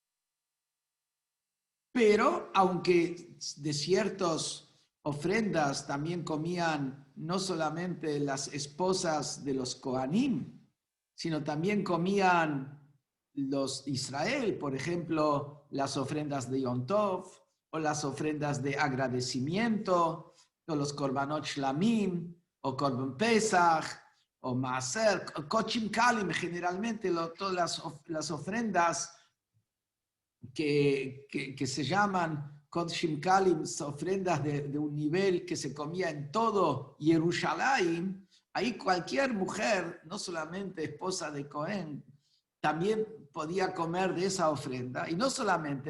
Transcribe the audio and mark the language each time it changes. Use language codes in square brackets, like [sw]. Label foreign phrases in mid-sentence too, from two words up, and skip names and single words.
[es] Pero aunque de ciertas ofrendas también comían no solamente las esposas de los Kohanim, sino también comían los Israel, por ejemplo, las ofrendas de Yom Tov, o las ofrendas de agradecimiento, o los [he] קרבנות שלמים, [es] o [he] קרבן פסח, [es] o Maaser, [he] קדשים קלים, [es] generalmente todas las ofrendas que se llaman [he] קדשים קלים, [es] ofrendas de un nivel que se comía en todo Jerusalén. Ahí cualquier mujer, no solamente esposa de Cohen, también podía comer de esa ofrenda, y no solamente,